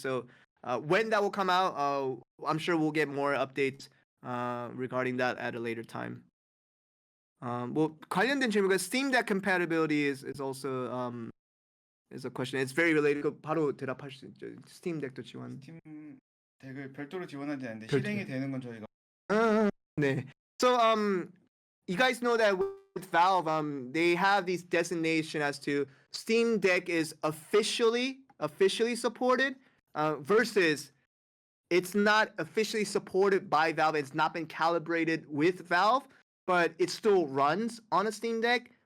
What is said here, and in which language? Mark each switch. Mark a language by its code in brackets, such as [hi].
[en] So when that will come out, I'm sure we'll get more updates regarding that at a later time. [ko] 뭐 관련된 질문과 [en] Steam Deck compatibility is also is a question. It's very related. [ko] 바로 대답할 수 있죠. Steam Deck도 지원. 스팀 덱을 별도로 지원하지 않는데 별도. 실행이 되는 건 저희가 네. [en] So you guys know that with Valve, they have these designation as to Steam Deck is officially supported, versus it's not officially supported by Valve. It's not been calibrated with Valve, but it still runs on a Steam Deck.